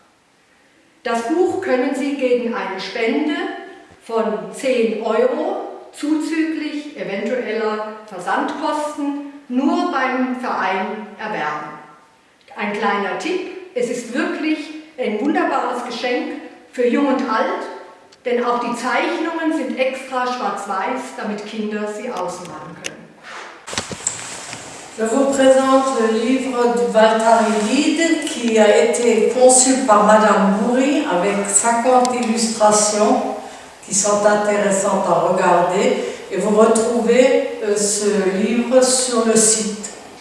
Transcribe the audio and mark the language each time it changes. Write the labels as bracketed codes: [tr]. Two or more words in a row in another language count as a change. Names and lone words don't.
[de] Das Buch können Sie gegen eine Spende von 10 € zuzüglich eventueller Versandkosten nur beim Verein erwerben. Ein kleiner Tipp, es ist wirklich ein wunderbares Geschenk für Jung und Alt, denn auch die Zeichnungen sind extra schwarz-weiß, damit Kinder sie ausmalen können. [fr] Je vous présente le livre de Valtarilide qui a été conçu par Madame Bourri avec 50 illustrations qui sont intéressantes à regarder et vous retrouvez ce livre sur le site.